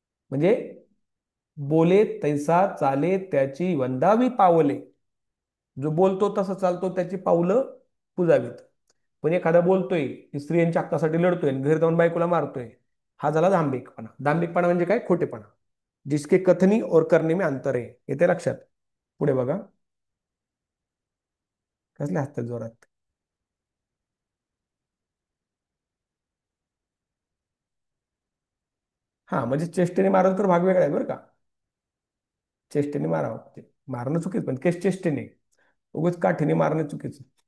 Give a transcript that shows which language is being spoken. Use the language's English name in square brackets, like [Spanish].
[Marathi] म्हणजे बोले तैसा चाले त्याची वंदावी पावले. जो बोलतो तसं चालतो, त्याची पावलं पुजावीत. पण एखादा बोलतोय की स्त्रियांच्या हक्कासाठी लढतोय आणि घरी जाऊन बायकोला मारतोय, हा झाला दांभिकपणा. दांभिकपणा म्हणजे काय? खोटेपणा. [Hindi] जिसके कथनी और करने में अंतर [Marathi] आहे. येते लक्षात? पुढे बघा, कसले हसतात जोरात? हा म्हणजे चेष्टेने मारलं तर भाग वेगळा आहे, बरं का. चेष्टेने मारावं ते मारणं चुकीच, पण केस चेष्टेने, उगाच काठीने मारणं चुकीचं.